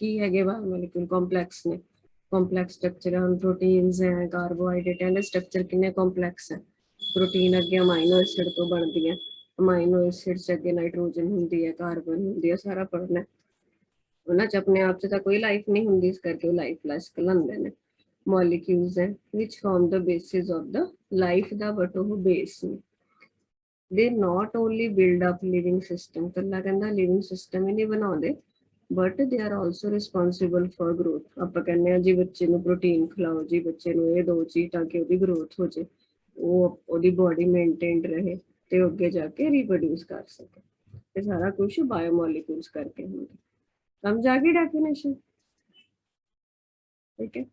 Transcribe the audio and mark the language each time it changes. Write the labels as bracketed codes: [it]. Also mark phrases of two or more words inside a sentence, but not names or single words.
[pa] ਕੀ ਹੈਗੇ ਬਾਇਓਮੋਲੀਕਿਊਲ? ਕੰਪਲੈਕਸ ਨੇ, [en] complex structure [pa] ਹਨ। ਪ੍ਰੋਟੀਨਸ ਹੈ, ਕਾਰਬੋਹਾਈਡਰੇਟ ਹੈ, ਸਟਰਕਚਰ ਕਿੰਨੇ ਕੰਪਲੈਕਸ ਹੈ। ਪ੍ਰੋਟੀਨ ਅੱਗੇ [en] amino acid [pa] ਤੋਂ ਬਣਦੀ ਹੈ, [en] amino acid [pa] ਚ ਅੱਗੇ ਨਾਈਟ੍ਰੋਜਨ ਹੁੰਦੀ ਹੈ, ਕਾਰਬਨ ਹੁੰਦੀ ਹੈ, ਸਾਰਾ ਪੜ੍ਹਨਾ। ਉਹਨਾਂ ਚ ਆਪਣੇ ਆਪ ਚ ਤਾਂ ਕੋਈ ਲਾਈਫ ਨਹੀਂ ਹੁੰਦੀ, ਇਸ ਕਰਕੇ ਉਹ ਲਾਈਫਲੈਸ [hi] कहलाते हैं। [pa] ਮੋਲੀਕਿਊਲਸ ਹੈ [en] which form the basis of the life [pa] ਦਾ ਬਟ ਉਹ ਬੇਸ ਨੇ। [en] they not only build up living system, [pa] ਕੱਲਾ ਕਹਿੰਦਾ [en] living system [pa] ਹੀ ਨਹੀਂ ਬਣਾਉਂਦੇ [en] but they are also responsible for growth। [pa] ਆਪਾਂ ਕਹਿੰਦੇ ਆ ਜੀ ਬੱਚੇ ਨੂੰ ਪ੍ਰੋਟੀਨ ਖਿਲਾਓ, ਜੀ ਬੱਚੇ ਨੂੰ ਇਹ ਦਿਓ ਜੀ ਤਾਂ ਕਿ ਉਹਦੀ ਗਰੋਥ ਹੋ ਜੇ, ਉਹ ਉਹਦੀ [en] body maintained [pa] ਰਹੇ ਤੇ ਉਹ ਅੱਗੇ ਜਾ ਕੇ ਰੀਪਰੋਡਿਊਸ ਕਰ ਸਕੇ। ਇਹ ਸਾਰਾ ਕੁਝ ਬਾਇਓਮੋਲੀਕਿਊਲਸ ਕਰਕੇ ਹੁੰਦਾ। ਸਮਝ ਆ ਗਈ ਡੈਫੀਨੇਸ਼ਨ? ਠੀਕ ਹੈ।